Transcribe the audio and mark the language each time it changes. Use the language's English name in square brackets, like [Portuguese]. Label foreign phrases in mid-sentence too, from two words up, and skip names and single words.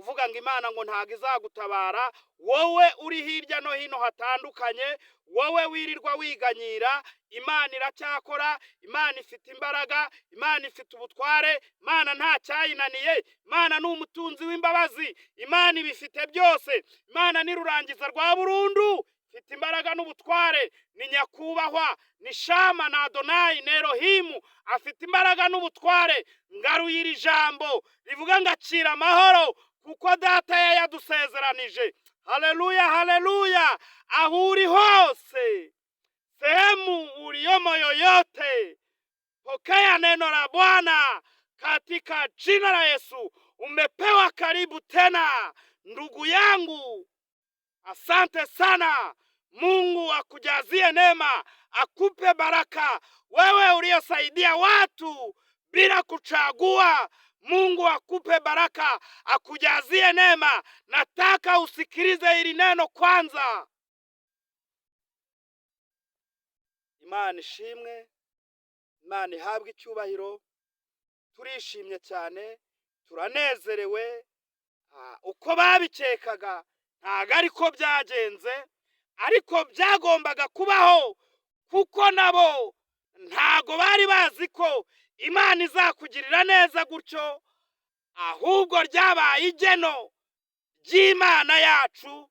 [Kinyarwanda] ngo Imana ngo ntago izagutabara, wowe uri hirya no hino hatandukanye, wowe wirirwa wiganyira, Imana iracyakora, Imana ifite imbaraga, Imana ifite ubutware, Imana nta cyayinaniye, Imana ni umutunzi w'imbabazi, Imana ibifite byose, Imana ni rurangiza rwa burundu, ifite imbaraga n'ubutware, ni nyakubahwa, ni Shama na Adonai, ni Elohimu, afite imbaraga n'ubutware. Ngaruye iri jambo rivuga ngo akira amahoro, kuko data yadusezeranije. Haleluya, haleluya. Aho uri hose, [Swahili] sehemu uliyomo yoyote, pokea neno la Bwana katika jina la Yesu. Umepewa karibu tena ndugu yangu. Asante sana. Mungu akujazie neema, akupe baraka. Wewe uliyosaidia watu bila kuchagua, Mungu akupe baraka, akujazie neema. Nataka usikilize hili neno kwanza. [Kinyarwanda] Imana ishimwe, Imana ihabwe icyubahiro. Turishimye cyane, turanezerewe. Uko babikekaga ntago ariko byagenze, ariko byagombaga kubaho, kuko nabo ntago bari bazi ko Imana izakugirira neza gutyo, ahubwo ryabaye igeno ry'Imana yacu.